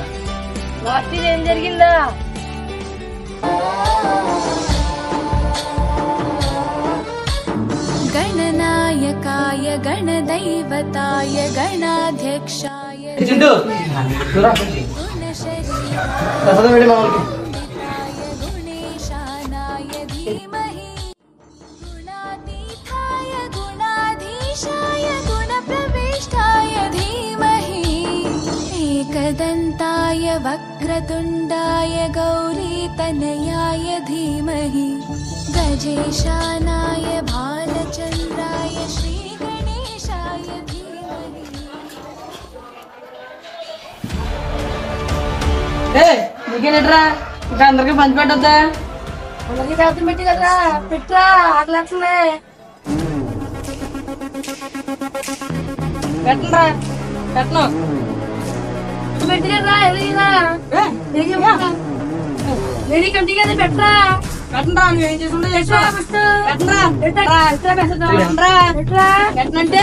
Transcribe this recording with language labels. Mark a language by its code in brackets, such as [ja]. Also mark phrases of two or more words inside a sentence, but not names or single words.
[te] లాస్ట్ ఇయర్ ఏం జరిగిందా [sa] गणनायकाय गणदैवताय गणाध्यक्षाय गुणेशानाय धीमहि गुणातीताय गुणाधीशाय गुणप्रविष्टाय धीमहि एकदन्ताय वक्रतुण्डाय गौरीतनयाय धीमहि गजेशानाय भालचन्द्राय श्रीगणेशाय धीमहि [te] నీకేనట్రా ఇంకా అందరికి పంచి పెట్టద్దా అందరికి చేతం పెట్టి కదరా పెట్టరా ఆకలేస్తుంది పెట్టరా పెట్టను పెట్టి కదరా ఎదిగినా కంటి కదా పెట్టరా పెట్టరా నువ్వేం చేసుకుంటే పెట్టనంటే